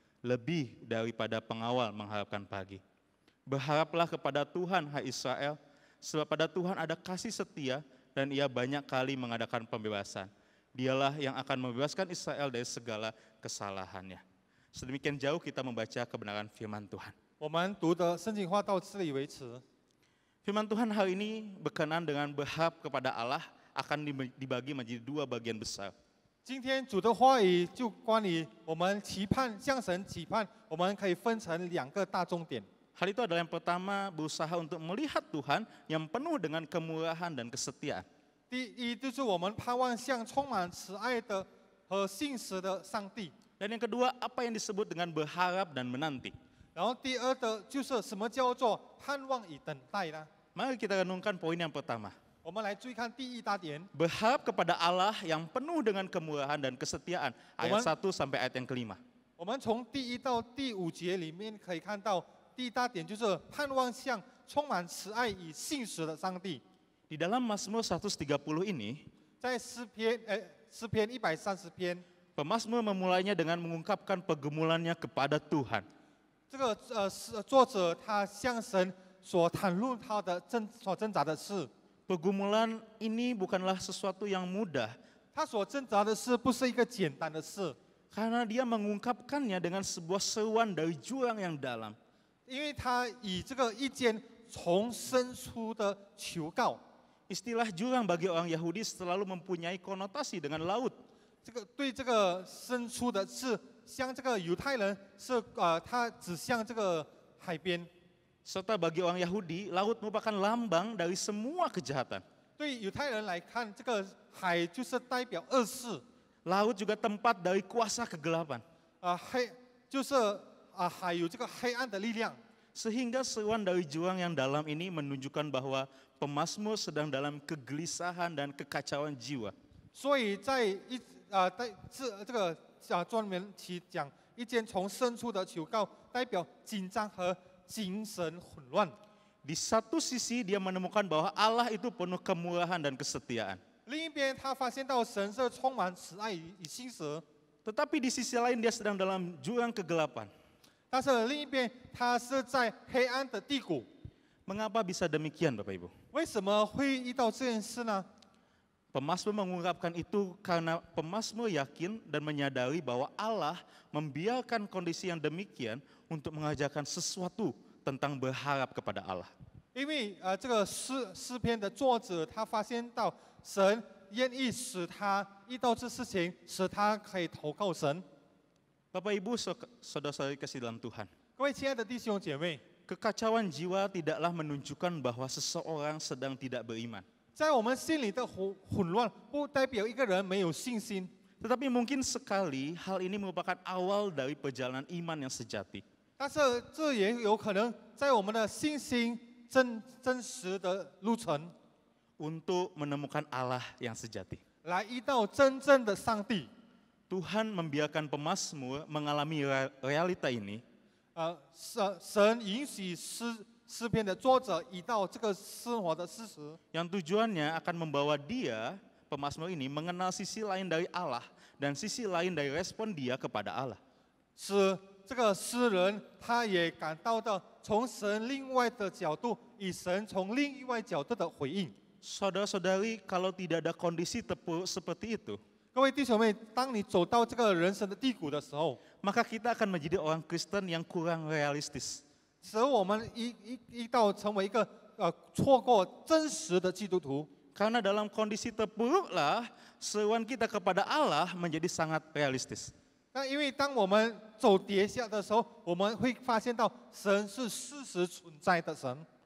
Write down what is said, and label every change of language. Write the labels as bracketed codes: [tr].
[id] Lebih daripada pengawal mengharapkan pagi. Berharaplah kepada Tuhan, hai Israel, sebab pada Tuhan ada kasih setia dan Ia banyak kali mengadakan pembebasan. Dialah yang akan membebaskan Israel dari segala kesalahannya. Sedemikian jauh kita membaca kebenaran firman Tuhan. [zh] 我们读的圣经话到这里为止。 [id] Firman Tuhan hari ini berkenan dengan berharap kepada Allah akan dibagi menjadi dua bagian besar. [zh] 今天主的话语就关于我们期盼向神期盼，我们可以分成2个大重点。 [id] Hal itu adalah yang pertama, berusaha untuk melihat Tuhan yang penuh dengan kemurahan dan kesetiaan. [zh] 第一就是我们盼望向充满慈爱的和信实的上帝。 [id] Dan yang kedua, apa yang disebut dengan berharap dan menanti. [zh] 然后第二的就是什么叫做盼望与等待呢？ [id] Mari kita renungkan poin yang pertama. [zh] 我们来注意看第一大点， [id] Berharap kepada Allah yang penuh dengan kemurahan dan kesetiaan. Ayat 1 sampai ayat yang ke-5. [zh] 我们从第1到第5节里面可以看到，第一大点就是盼望向充满慈爱与信实的上帝。 [id] Di dalam Mazmur 130 ini, [zh] 在诗篇130篇， [id] pemazmur memulainya dengan mengungkapkan pergumulannya kepada Tuhan. [zh] 这个作者他向神所袒露他的所挣扎的事， [id] Pergumulan ini bukanlah sesuatu yang mudah, [zh] 他所挣扎的事不是一个简单的事， [id] karena dia mengungkapkannya dengan sebuah seruan dari jurang yang dalam. [zh] 因为他以这个意见从深处的求告。 [id] Istilah jurang bagi orang Yahudi selalu mempunyai konotasi dengan laut. [zh] 这个对这个深处的是像这个犹太人是他指向这个海边， [id] Serta bagi orang Yahudi, laut merupakan lambang dari semua kejahatan. [zh] 对犹太人来看，这个海就是代表恶事， [id] Laut juga tempat dari kuasa kegelapan. [zh] 就是海有这个黑暗的力量。 [id] Sehingga seruan dari juang yang dalam ini menunjukkan bahwa pemazmur sedang dalam kegelisahan dan kekacauan jiwa. [zh] 所以在这个专门提讲一件从深处的求告，代表紧张和精神混乱。 [id] Di satu sisi dia menemukan bahwa Allah itu penuh kemurahan dan kesetiaan. [zh] 另一边，他发现到神是充满慈爱与信实， [id] Tetapi di sisi lain dia sedang dalam jurang kegelapan. [zh] 但是另一边，他是在黑暗的低谷。 [id] Mengapa bisa demikian Bapak Ibu? [zh] 为什么会遇到这件事呢？ [id] Pemazmur mengungkapkan itu karena pemazmur yakin dan menyadari bahwa Allah membiarkan kondisi yang demikian untuk mengajarkan sesuatu tentang berharap kepada Allah. [zh] 因为这个诗篇的作者，他发现到神愿意使他遇到这事情，使他可以投靠神。 [id] Bapak Ibu saudara-saudari kasih dalam Tuhan. [zh] 各位亲爱的弟兄姐妹， [id] Kekacauan jiwa tidaklah menunjukkan bahwa seseorang sedang tidak beriman. [zh] 在我们心里的混乱，不代表一个人没有信心。 [id] Tetapi mungkin sekali hal ini merupakan awal dari perjalanan iman yang sejati. [zh] 但是这也有可能在我们的信心真实的路程， [id] Untuk menemukan Allah yang sejati. [zh] 来遇到真正的上帝。 [id] Tuhan membiarkan pemazmur mengalami realita ini [zh] 神允许诗篇的作者遇到这个生活的事实， [id] yang tujuannya akan membawa dia, pemazmur ini, mengenal sisi lain dari Allah dan sisi lain dari respon dia kepada Allah. [zh] 使这个诗人他也感到到从神另外的角度，以神从另外角度的回应。 [id] Saudara-saudari, kalau tidak ada kondisi terpuruk seperti itu, [zh] 各位弟兄妹，当你走到这个人生的低谷的时候， [id] maka kita akan menjadi orang Kristen yang kurang realistis. [zh] 使我们一到成为一个错过真实的基督徒。 [id] Karena dalam kondisi terpuruklah seruan kita kepada Allah menjadi sangat realistis. [zh] 那因为当我们走跌下的时候，我们会发现到神是事实存在的神。